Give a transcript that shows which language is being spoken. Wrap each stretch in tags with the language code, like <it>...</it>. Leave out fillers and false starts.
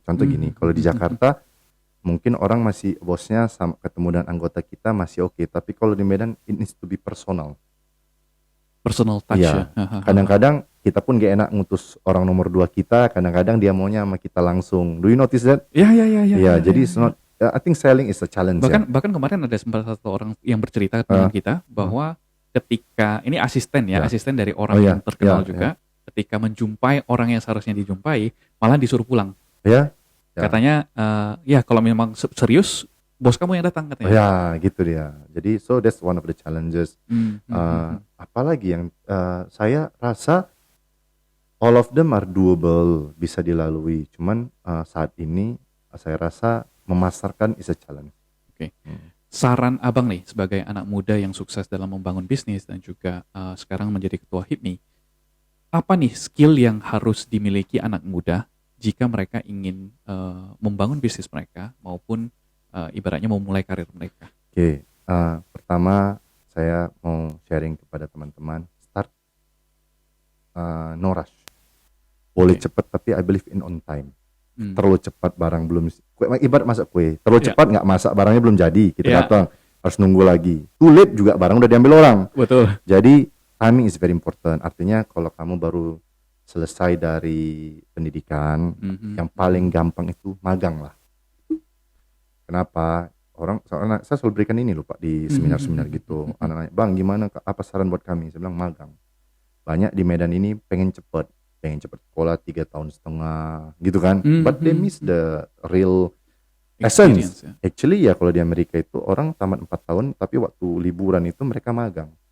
<id>Contoh gini, kalau di Jakarta mungkin orang masih bosnya ketemu dengan anggota kita masih oke, tapi kalau di Medan</id> <en>it needs to be personal touch</en> <id>ya. Kadang-kadang kita pun gak enak ngutus orang nomor 2 kita, kadang-kadang dia maunya sama kita langsung.</id> <en>Do you notice that?</en> <id>Ya. Jadi</id> <en>it's not, I think selling is a challenge.</en> <id>Bahkan kemarin ada satu orang yang bercerita dengan kita bahwa ketika ini asisten dari orang yang terkenal juga, ketika menjumpai orang yang seharusnya dijumpai, malah disuruh pulang. Katanya, kalau memang serius, bos kamu yang datang katanya. Gitu dia.</id> <en>Jadi so that's one of the challenges.</en> <id>Apalagi yang saya rasa</id> <en>all of them are doable,</en> <id>bisa dilalui. Cuman saat ini saya rasa memasarkan</id> <en>is a challenge.</en> <id>Saran abang nih sebagai anak muda yang sukses dalam membangun bisnis dan juga sekarang menjadi ketua HIPMI, apa nih skill yang harus dimiliki anak muda jika mereka ingin membangun bisnis mereka maupun ibaratnya mau mulai karir mereka? Pertama saya mau sharing kepada teman-teman,</id> <en>no rush. Boleh</en> <id>Oke. cepat, tapi</id> <en>I believe in on time. Hmm.</en> <id>Terlalu cepat barang belum, ibarat masak kue, terlalu Ya. cepat nggak masak, barangnya belum jadi, kita Ya. datang harus nunggu lagi.</id> <en>Too late</en> <id>juga barang udah diambil orang. Betul.</id> <en>Jadi timing is very important.</en> <id>Artinya kalau kamu baru selesai dari pendidikan, yang paling gampang itu magang lah. Kenapa? Soalnya saya selalu berikan ini loh Pak di seminar-seminar gitu. Anak-anak, Bang gimana, apa saran buat kami? Saya bilang magang. Banyak di Medan ini pengen cepat sekolah 3 tahun setengah gitu kan.</id> <en>But they miss the real essence.</en> <id>Ya. Actually ya kalau di Amerika itu orang tamat 4 tahun tapi waktu liburan itu mereka magang.</id>